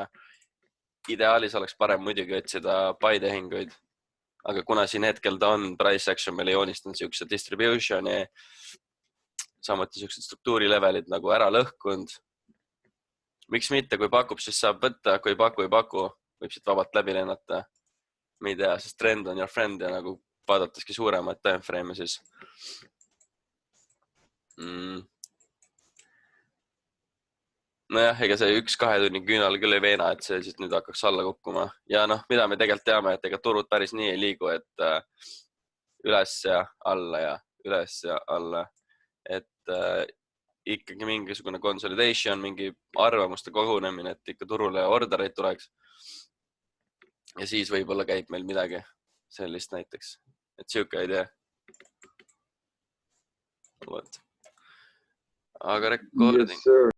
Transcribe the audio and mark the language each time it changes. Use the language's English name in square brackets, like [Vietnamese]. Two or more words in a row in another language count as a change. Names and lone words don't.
[Estonian] Ideaalis oleks parem muidugi otsida buy-tehinguid, aga kuna siin hetkel ta on [English] price action [Estonian] meile joonistanud siukse distributioni, samuti siuksed struktuurilevelid nagu ära lõhkunud. Miks mitte, kui pakub, siis saab võtta, kui ei paku, võib siit vabalt läbi lennata. Ma ei tea, sest [English] trend on your friend [Estonian] ja nagu vaadataski suuremaid timeframe'e siis. Nojah, ega see 1-2 tunni küünal küll ei veena, et see siis nüüd hakkaks alla kukkuma. Ja noh, mida me tegelikult teame, et ega turud päris nii ei liigu, et üles ja alla ja üles ja alla. Et ikkagi mingisugune consolidation, mingi arvamuste kogunemine, et ikka turule ordereid tuleks. Ja siis võib-olla käib meil midagi sellist näiteks. Et siuke idee. Aga recording. [English] Yes, sir.